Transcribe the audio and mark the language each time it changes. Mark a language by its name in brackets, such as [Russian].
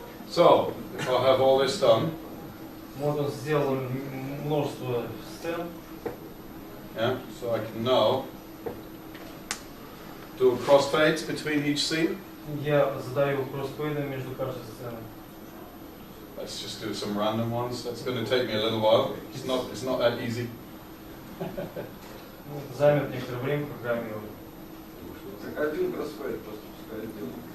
[English] So, if I have all this done, [Russian] можно сделать множество сцен. [English] Yeah, so I can now do crossfades between each scene. [Russian] Я задаю кроссфейды между каждой сценой. [English] Let's just do some random ones. That's going to take me a little while. It's not that easy. [Russian] Займет некоторое время программировать. Один кроссфейд просто пускай делать.